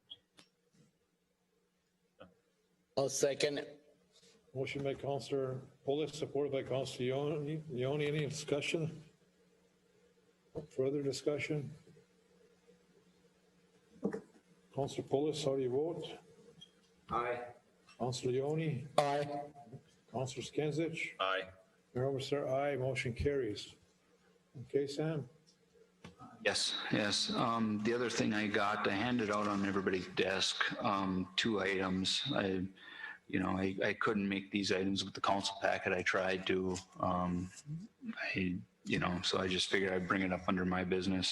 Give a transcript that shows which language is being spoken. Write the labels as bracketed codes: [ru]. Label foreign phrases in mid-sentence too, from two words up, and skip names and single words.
[en] I'll second it. Motion by Councilor Pulis, supported by Councilor Leone. Any discussion? Further discussion? Councilor Pulis, how do you vote? Aye. Councilor Leone? Aye. Councilor Skinsich? Aye. Mayor Overseer, aye. Motion carries. Okay, Sam? Yes. The other thing I handed out on everybody's desk, 2 items. I couldn't make these items with the council packet. I tried to, so I just figured I'd bring it up under my business.